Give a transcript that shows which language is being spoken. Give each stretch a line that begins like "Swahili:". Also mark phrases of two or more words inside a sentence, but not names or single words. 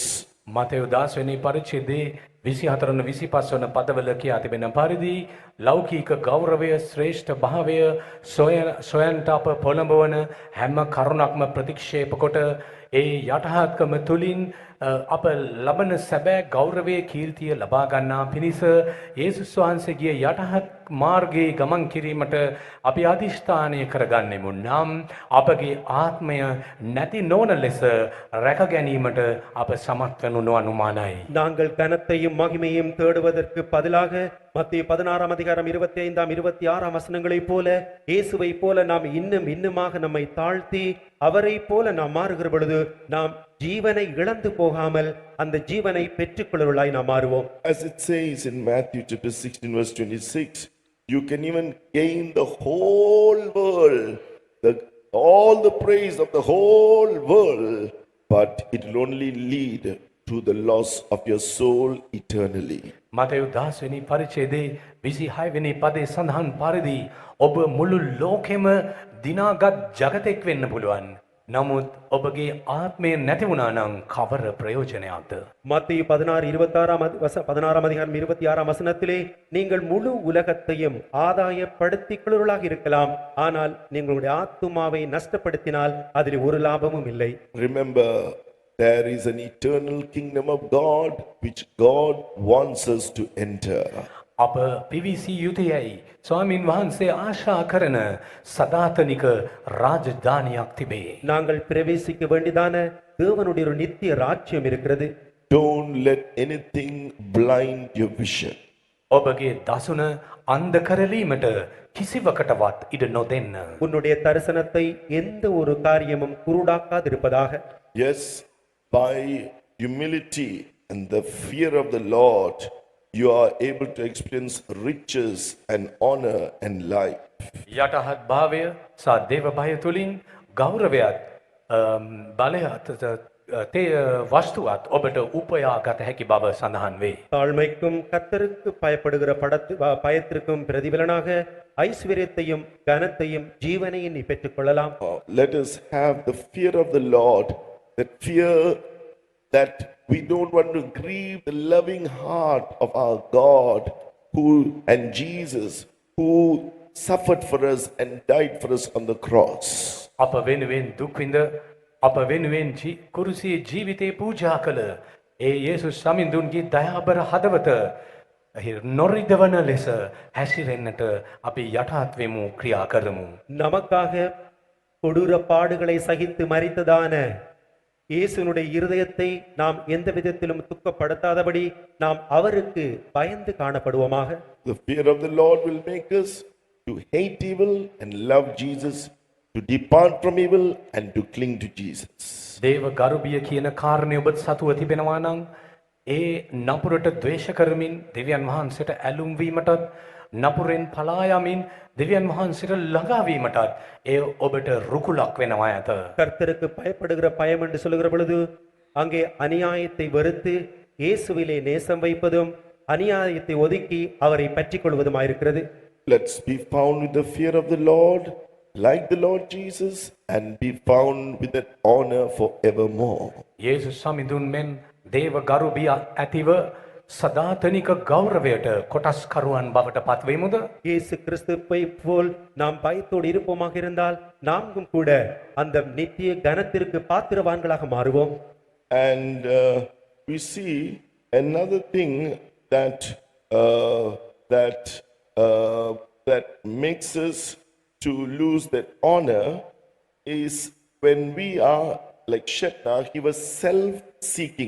Sinhala: මතෙව් 10 වෙනි පරිච්ඡේදයේ 24 වන 25 වන පදවල කියා තිබෙන පරිදි ලෞකික ගෞරවය ශ්‍රේෂ්ඨ භාවය සොයන්ට අප පොළඹවන හැම කරුණක්ම ප්‍රතික්ෂේප කොට ඒ යටහත්කම තුලින් අප ලබන සැබෑ ගෞරවයේ කීර්තිය ලබා ගන්නා පිණිස යේසුස් වහන්සේගේ යටහත් මාර්ගයේ ගමන් කිරීමට අපි අධිෂ්ඨානය කරගන්නෙමු. නම් අපගේ ආත්මය නැති නොවන ලෙස රැක ගැනීමට අප සමත් වනු අනුමානයි.
Tamil: நாங்கள் கனத்தையும் மகிமையும் தேடுவதற்கு பதிலாக மத்திய 16 அதிகாரம் 25 26 வசனங்களைப் போல இயேசுவை போல நாம் இன்னுமாக நம்மை தாழ்த்தி அவரை போல நாம் மாறுகிற பொழுது நாம் ஜீவனை இழந்து போகாமல் அந்த ஜீவனை பெற்றுக்கொள்வர்களாய் நாம் மாறுவோம்.
English: As it says in Matthew chapter 16 verse 26, you can even gain the whole world, all the praise of the whole world, but it will only lead to the loss of your soul eternally.
Sinhala: මතෙව් 10 වෙනි පරිච්ඡේදයේ 26 වෙනි පදේ සඳහන් පරිදි ඔබ මුළු ලෝකෙම දිනාගත් ජගතෙක් වෙන්න පුළුවන්. නමුත් ඔබගේ ආත්මය නැති වුණා නම් කවර ප්‍රයෝජනයක්ද?
Tamil: மத்திய 16 அதிகாரம் 26 வசனத்திலே நீங்கள் முழு உலகத்தையும் ஆதாயப்படுத்திக் கொள்வர்களாக இருக்கலாம், ஆனால் நீங்களுடைய ஆத்துமாவை நஷ்டப்படுத்தினால் அதில் ஒரு லாபமும் இல்லை.
English: Remember, there is an eternal kingdom of God which God wants us to enter.
Sinhala: අප පිවිසි යුතුයයි. ස්වාමින් වහන්සේ ආශා කරන සදාතනික රාජධානියක් තිබේ.
Tamil: நாங்கள் பிரவேசிக்க வேண்டியதான தேவனுடைய ஒரு நித்திய ராஜ்யம் இருக்கிறது.
English: Don't let anything blind your vision.
Sinhala: ඔබගේ දසුන අන්ධ කරලීමට කිසිවකටවත් ඉඩ නොදෙන්න.
Tamil: உன்னுடைய தரிசனத்தை எந்த ஒரு காரியமும் குருடாக்காதிருப்பதாக.
English: Yes, by humility and the fear of the Lord, you are able to experience riches and honor and life.
Sinhala: යටහත් භාවය සහ දේව භය තුලින් ගෞරවයත් බලයත් වස්තුවත් ඔබට උපයා ගත හැකි බව සඳහන් වේ.
Tamil: தாழ்மைக்கும் கர்த்தருக்கு பயப்படுகிற பயத்திற்கும் பிரதிபலனாக ஐஸ்வர்யத்தையும் கனத்தையும் ஜீவனையும் நீ பெற்றுக்கொள்ளலாம்.
English: Let us have the fear of the Lord, that fear that we don't want to grieve the loving heart of our God and Jesus who suffered for us and died for us on the cross.
Sinhala: අප වෙනුවෙන් දුක් විඳ අප වෙනුවෙන් කුරුසියේ ජීවිතේ පූජා කළ ඒ යේසුස් සමිඳුන්ගේ දයාබර හදවත නොරිදවන ලෙස හැසිරෙන්නට අපි යටහත් වෙමු, ක්‍රියා කරමු.
Tamil: நமக்காக கொடூர பாடுகளை சகித்து மரித்ததான இயேசுனுடைய இருதயத்தை நாம் எந்த விதத்திலும் துக்கப்படுத்தாதபடி நாம் அவருக்கு பயந்து காணப்படுவோமாக.
English: The fear of the Lord will make us to hate evil and love Jesus, to depart from evil and to cling to Jesus.
Sinhala: දේව ගරුබිය කියන කාරණය ඔබ සතුව තිබෙනවා නම් ඒ නපුරට ද්වේෂ කරමින් දෙවියන් වහන්සේට ඇලුම් වීමටත් නපුරෙන් පලා යමින් දෙවියන් වහන්සේට ළඟා වීමටත් ඒ ඔබට රුකුලක් වෙනවා ඇත.
Tamil: கர்த்தருக்கு பயப்படுகிற பயம் என்று சொல்லுகிற பொழுது அங்கே அநியாயத்தை வெறுத்து இயேசுவிலே நேசம் வைப்பதும் அநியாயத்தை ஒதுக்கி அவரை பற்றிக் கொள்வதுமாயிருக்கிறது.
English: Let's be found with the fear of the Lord, like the Lord Jesus, and be found with that honor forevermore.
Sinhala: යේසුස් සමිඳුන් මෙන් දේව ගරුබිය ඇතිව සදාතනික ගෞරවයට කොටස්කරුවන් බවට පත්වෙමුද?
Tamil: இயேசு கிறிஸ்துவை போல் நாம் பயத்தோடு இருப்போமாக இருந்தால் நாமும் கூட அந்த நித்திய கனத்திற்கு பாத்திரவான்களாக மாறுவோம்.
English: And we see another thing that that makes us to lose that honor is when we are like Shebna, he was self-seeking.